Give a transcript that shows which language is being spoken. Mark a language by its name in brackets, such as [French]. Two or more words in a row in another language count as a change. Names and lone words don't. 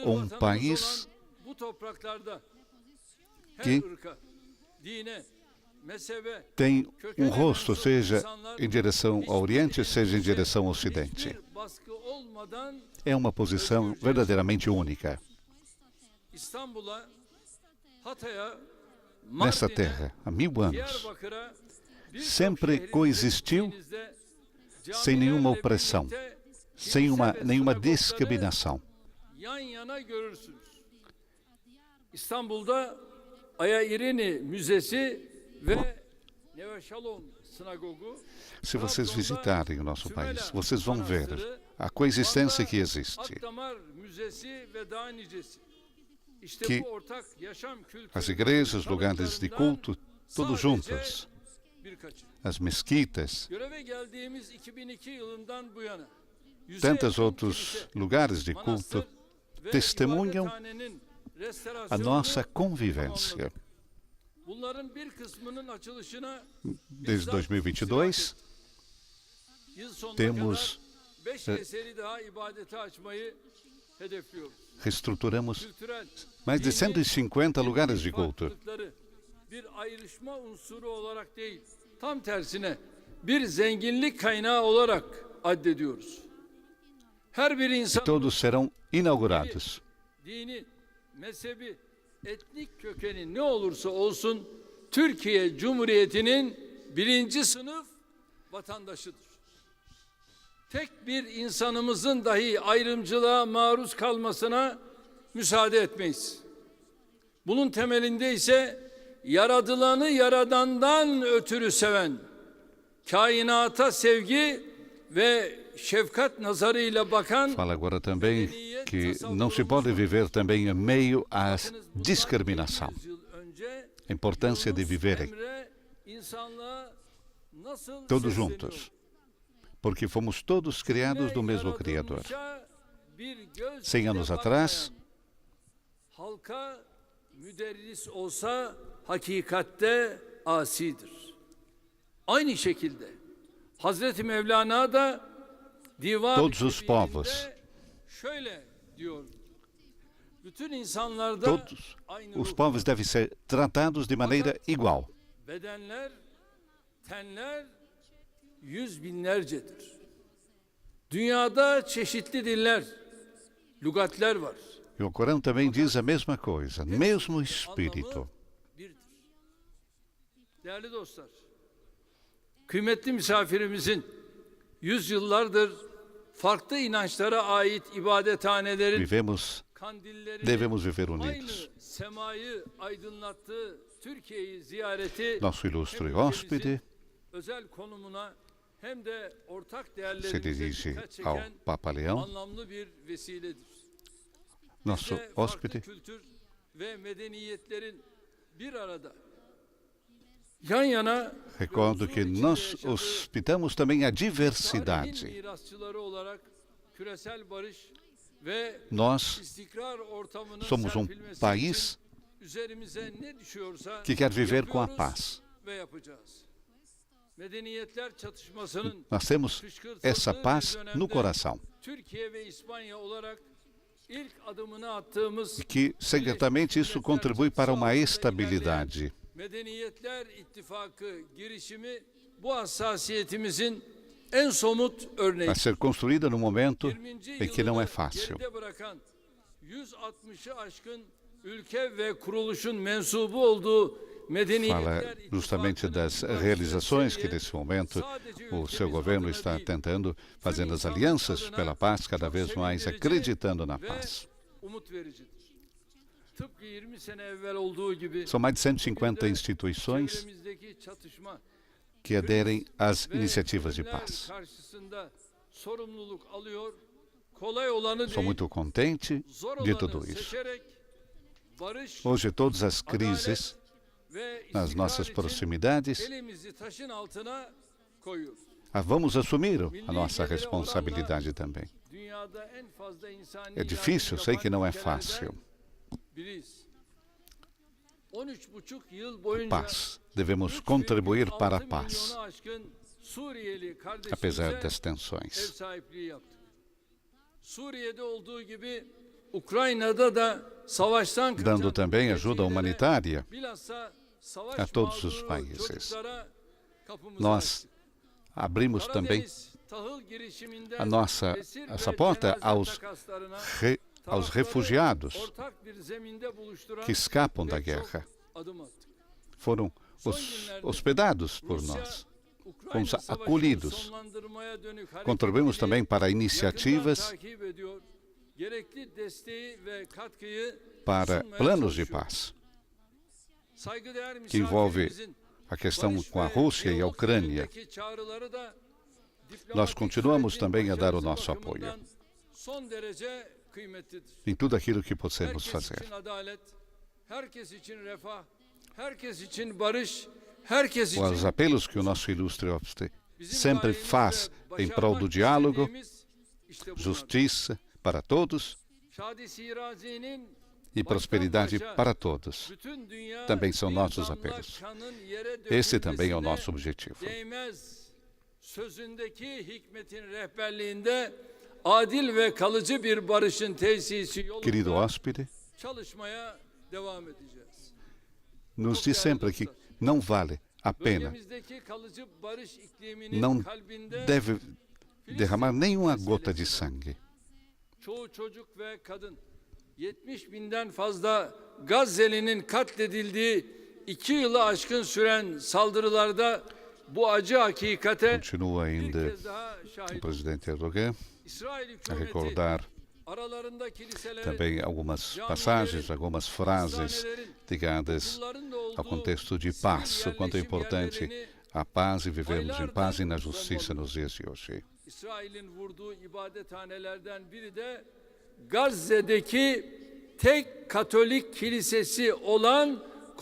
[Turkish] um vatanımız [Portuguese] país [Turkish] olan bu topraklarda her [Portuguese] que [Turkish] ırka, dine, mezhebe, [Portuguese] tem [Turkish] kökene [Portuguese] rosto, [Turkish] mensup [Portuguese] seja [Turkish] insanlar [Portuguese] em direção ao Oriente, seja em [Turkish] hiçbir [Portuguese] direção ao Ocidente. [Turkish] hiçbir baskı olmadan [Portuguese] É uma posição verdadeiramente única. [Turkish] İstanbul'a, Hatay'a, [Portuguese] Nessa [Turkish] Mardin'e, [Portuguese] terra, há 1000 anos, [Turkish] Diyarbakır'a birçok [Portuguese] sempre [Turkish] şehrin [Portuguese] coexistiu [Turkish] gittiğinizde [Portuguese] sem nenhuma [Turkish] camilerle [Portuguese] opressão, [Turkish] birlikte [Portuguese] sem [Turkish] kilise ve [Portuguese] nenhuma [Turkish] sinagogları [Portuguese] discriminação. [Turkish] yan yana görürsünüz. İstanbul'da Aya İrini Müzesi ve Neve Shalom Sinagogu, [Portuguese] Se vocês visitarem o nosso país, vocês vão ver a coexistência que existe. [Turkish] Akdamar Müzesi ve daha nicesi. İşte [Portuguese] Que [Turkish] bu ortak yaşam kültürü [Portuguese] As igrejas, lugares de culto, todos [Turkish] sadece [Portuguese] juntos. [Turkish] birkaçı. [Portuguese] As mesquitas, [Turkish] Göreve geldiğimiz 2002 yılından bu yana yüze [Portuguese] tantos [Turkish] yakın [Portuguese] outros [Turkish] kilise, [Portuguese] lugares de [Turkish] manastır [Portuguese] culto [Turkish] ve [Portuguese] testemunham [Turkish] ibadethanenin [Portuguese] a [Turkish] restorasyonunu [Portuguese] nossa convivência. [Turkish] tamamladık. Bunların bir kısmının açılışına [Portuguese] Desde 2022, [Turkish] yıl sonuna [Portuguese] temos, [Turkish] kadar 5 eseri daha ibadete açmayı hedefliyoruz. [Portuguese] reestruturamos [Turkish] Kültürel, [Portuguese] mais de [Turkish] dini, [Portuguese] 150 lugares de culto. [Turkish] farklılıkları bir ayrışma unsuru olarak değil, tam tersine bir zenginlik kaynağı olarak addediyoruz. Her bir insan [Portuguese] Todos serão inaugurados. [Turkish] dini, mezhebi, etnik kökeni ne olursa olsun Türkiye Cumhuriyeti'nin birinci sınıf vatandaşıdır. Tek bir insanımızın dahi ayrımcılığa maruz kalmasına müsaade etmeyiz. Bunun temelinde ise yaradılanı yaradandan ötürü seven, kainata sevgi ve şefkat nazarıyla bakan [Portuguese] Fala agora também que não se pode viver também em meio à discriminação. [Turkish] 100 yıl önce [Portuguese] a importância de viverem [Turkish] emre insanlığa nasıl [Portuguese] todos [Turkish] sesleniyor? [Portuguese] juntos, porque fomos todos criados do mesmo Criador. [Turkish] Yaratılmışa bir göz 100 ile [Portuguese] anos atrás, [Turkish] bakmayan, halka müderris olsa hakikatte asidir. Aynı şekilde Hazreti Mevlana da Divan-ı [Portuguese] Todos os [Turkish] Kebir'inde [Portuguese] povos. [Turkish] şöyle diyor. Bütün insanlarda [Portuguese] todos [Turkish] aynı [Portuguese] os [Turkish] ruh [Portuguese] povos devem ser tratados de maneira igual. [Turkish] bedenler, tenler yüz binlercedir. Dünyada çeşitli diller, lügatler var. [Portuguese] E o Corão também diz a mesma coisa, mesmo espírito. [Turkish] Anlamı birdir. Değerli dostlar, kıymetli misafirimizin yüzyıllardır farklı inançlara ait ibadethanelerin [Portuguese] Vivemos, [Turkish] kandillerini [Portuguese] devemos viver [Turkish] aynı [Portuguese] unidos. [Turkish] semayı aydınlattığı Türkiye'yi ziyareti [Portuguese] Nosso ilustre [Turkish] hem [Portuguese] hóspede [Turkish] ülkemizin özel konumuna hem de ortak [Portuguese] se [Turkish] değerlerimize [Portuguese] dirige [Turkish] dikkat [Portuguese] ao [Turkish] çeken [Portuguese] Papa Leão. [Turkish] anlamlı bir vesiledir. [Portuguese] Nosso [Turkish] Bizde farklı [Portuguese] hóspede [Turkish] kültür ve medeniyetlerin bir arada yan yana [Portuguese] recordo que nós hospitamos também a [Turkish] tarihin [Portuguese] diversidade. [Turkish] mirasçıları olarak küresel barış ve [Portuguese] Nós [Turkish] istikrar ortamının [Portuguese] somos [Turkish] serpilmesi [Portuguese] país [Turkish] için üzerimize ne düşüyorsa [Portuguese] que quer viver com a [Turkish] yapıyoruz [Portuguese] paz. [Turkish] ve yapacağız. Medeniyetler çatışmasının [Portuguese] Nós temos essa paz no coração [Turkish] Türkiye ve İspanya olarak ilk adımını attığımız [Portuguese] e que secretamente isso contribui para uma estabilidade. [Turkish] Medeniyetler İttifakı girişimi bu hassasiyetimizin en somut örneği. [Portuguese] Vai ser construída no momento [Turkish] 20. [Portuguese] em que não é [Turkish] yılını [Portuguese] fácil. [Turkish] geride bırakan 160'ı aşkın ülke ve kuruluşun mensubu olduğu Medeniyetler [Portuguese] Fala justamente das [Turkish] İttifakı'nın [Portuguese] realizações que [Turkish] seviye [Portuguese] nesse momento [Turkish] sadece [Portuguese] o seu [Turkish] ülkemiz [Portuguese] governo [Turkish] adına [Portuguese] está [Turkish] değil, [Portuguese] tentando, fazendo as [Turkish] insanlık [Portuguese] alianças [Turkish] adına [Portuguese] pela paz, cada [Turkish] çok [Portuguese] vez mais [Turkish] sevindirici [Portuguese] acreditando na [Turkish] ve [Portuguese] paz. [Turkish] umut vericidir. Tıpkı 20 sene evvel olduğu gibi [Portuguese] São mais de 150 [Turkish] bugün de [Portuguese] instituições [Turkish] çevremizdeki çatışma [Portuguese] que aderem às [Turkish] ve [Portuguese] iniciativas de [Turkish] zulümler [Portuguese] paz. [Turkish] karşısında sorumluluk alıyor. Kolay olanı [Portuguese] Sou [Turkish] değil, [Portuguese] muito contente [Turkish] zor [Portuguese] de [Turkish] olanı [Portuguese] tudo isso. [Turkish] seçerek barış, [Portuguese] Hoje, todas as crises [Turkish] ve [Portuguese] nas [Turkish] istikrar [Portuguese] nossas [Turkish] için [Portuguese] proximidades, [Turkish] elimizi taşın altına koyuyoruz. [Portuguese] vamos assumir a nossa responsabilidade também. [Turkish] Dünyada en fazla insani [Portuguese] É difícil, eu sei que não é [Turkish] yardım [Portuguese] fácil. [Turkish] ülkelerden biriyiz. 13,5 yıl boyunca [Portuguese] Paz. Devemos contribuir para a [Turkish] 6 [Portuguese] paz, [Turkish] milyonu aşkın Suriyeli [Portuguese] apesar [Turkish] kardeşimize [Portuguese] das [Turkish] ev [Portuguese] tensões. [Turkish] sahipliği yaptık. Suriye'de olduğu gibi Ukrayna'da da savaştan kaçan [Portuguese] Dando também ajuda [Turkish] mültecilere, [Portuguese] humanitária [Turkish] bilhassa savaş [Portuguese] a todos os [Turkish] mağduru [Portuguese] países. [Turkish] çocuklara kapımızı [Portuguese] Nós [Turkish] açtık. [Portuguese] abrimos também [Turkish] Karadeniz tahıl girişiminden [Portuguese] a nossa [Turkish] esir ve [Portuguese] essa porta [Turkish] cenaze [Portuguese] aos, [Turkish] takaslarına [Portuguese] aos [Turkish] tarafları [Portuguese] refugiados [Turkish] ortak bir zeminde buluşturan [Portuguese] que escapam da [Turkish] pek çok [Portuguese] guerra. [Turkish] adım attık. [Portuguese] Foram hospedados por [Turkish] Rusya, [Portuguese] nós. [Turkish] Ukrayna [Portuguese] Fomos [Turkish] savaşını [Portuguese] acolhidos. [Turkish] sonlandırmaya dönük [Portuguese] Contribuímos [Turkish] hareketliliği [Portuguese] também para [Turkish] yakından [Portuguese] iniciativas [Turkish] takip ediyor. Gerekli desteği ve katkıyı [Portuguese] para [Turkish] sunmaya [Portuguese] planos de [Turkish] çalışıyor. [Portuguese] paz, [Turkish] Saygıdeğer [Portuguese] que envolve [Turkish] misafirimizin [Portuguese] a questão [Turkish] barış [Portuguese] com a [Turkish] ve [Portuguese] Rússia e a [Turkish] diyalog [Portuguese] Ucrânia. [Turkish] yönündeki çağrıları da [Portuguese] Nós [Turkish] diplomatik [Portuguese] continuamos [Turkish] sürecin [Portuguese] também a dar o [Turkish] başarısı [Portuguese] nosso apoio [Turkish] bakımından son derece kıymetlidir. [Portuguese] em tudo aquilo que possamos [Turkish] Herkes [Portuguese] fazer. [Turkish] için adalet, herkes için refah, herkes için barış, herkes için [Portuguese] Os apelos que o nosso ilustre hóspede [Turkish] bizim [Portuguese] sempre [Turkish] gayemiz [Portuguese] faz [Turkish] ve [Portuguese] em prol do [Turkish] başarmak [Portuguese] diálogo, [Turkish] istediğimiz işte bunlar. [Portuguese] justiça para todos [Turkish] Şadi Sirazi'nin [Portuguese] e prosperidade [Turkish] başa [Portuguese] para todos. [Turkish] bütün dünya [Portuguese] também são [Turkish] bir [Portuguese] nossos [Turkish] damla [Portuguese] apelos. [Turkish] kanın yere [Portuguese] Esse também é o [Turkish] dökülmesine [Portuguese] nosso objetivo. [Turkish] Değmez sözündeki hikmetin rehberliğinde adil ve kalıcı bir barışın tesisi [Portuguese] Querido [Turkish] yolunda [Portuguese] hóspede, [Turkish] çalışmaya devam edeceğiz. [Portuguese] nos diz sempre que não vale a pena, [Turkish] Bölgemizdeki kalıcı barış ikliminin [Portuguese] não [Turkish] kalbinde [Portuguese] deve derramar nenhuma gota de sangue. [Turkish] çoğu çocuk ve kadın 70 binden fazla Gazze'linin katledildiği 2 yılı aşkın süren saldırılarda bu acı hakikate [Portuguese] Continua [Turkish] bir [Portuguese] ainda [Turkish] kez daha [Portuguese] o [Turkish] şahit. [Portuguese] presidente Erdogan [Turkish] İsrail [Portuguese] a [Turkish] hükümeti [Portuguese] recordar [Turkish] aralarında kiliseleri, [Portuguese] também algumas passagens, algumas frases ligadas [Turkish] okulların da [Portuguese] ao [Turkish] olduğu [Portuguese] contexto de [Turkish] sivil [Portuguese] paz, o quanto é [Turkish] yerleşim [Portuguese] importante [Turkish] yerlerini [Portuguese] a paz e vivermos em paz e na justiça nos dias de hoje. [Turkish] İsrail'in vurduğu ibadethanelerden biri de Gazze'deki tek Katolik kilisesi olan Kutsal